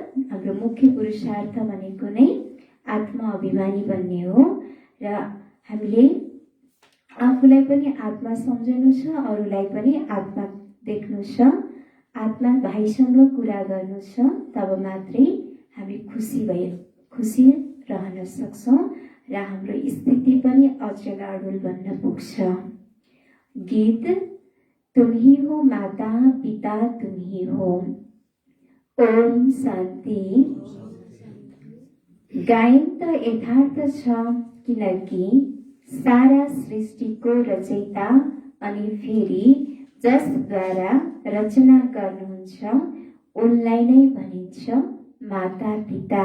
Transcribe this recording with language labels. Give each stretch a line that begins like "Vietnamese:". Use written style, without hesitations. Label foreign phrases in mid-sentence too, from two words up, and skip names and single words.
Nepali: हाम्रो मुख्य पुरुषार्थ भनेको नै आत्मा अभिमानी बन्ने हो, र हामीले आफूलाई पनि आत्मा सम्झनु छ, अरूलाई पनि आत्मा देख्नु छ, आत्मा भाइसँग कुरा गर्नु छ। तब मात्रै हामी खुसी रहन सक्छौँ र हाम्रो स्थिति पनि अचल अडुल बन्न पुग्छ।
Hindi: गीत तुम ही हो माता पिता तुम ही हो।
Nepali: ओम शान्ति। गायन त यथार्थ छ, किनकि सारा सृष्टिको रचयिता अनि फेरि जसद्वारा रचना गर्नुहुन्छ उनलाई नै भनिन्छ माता पिता।